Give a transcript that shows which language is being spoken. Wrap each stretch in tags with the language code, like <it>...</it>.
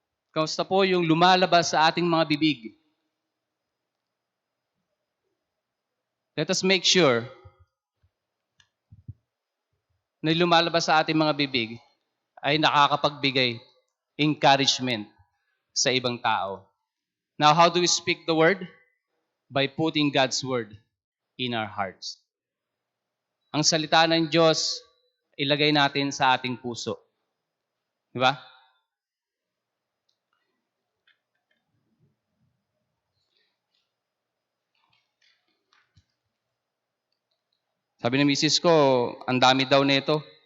<tl>Kamusta po yung lumalabas sa ating mga bibig?</tl> <en>Let us make sure</en> <tl>na lumalabas sa ating mga bibig ay nakakapagbigay encouragement sa ibang tao.</tl> <en>Now, how do we speak the word? By putting God's word in our hearts.</en> <tl>Ang salita ng Diyos, ilagay natin sa ating puso. Di ba? Sabi ng misis ko, ang dami daw nito.</tl>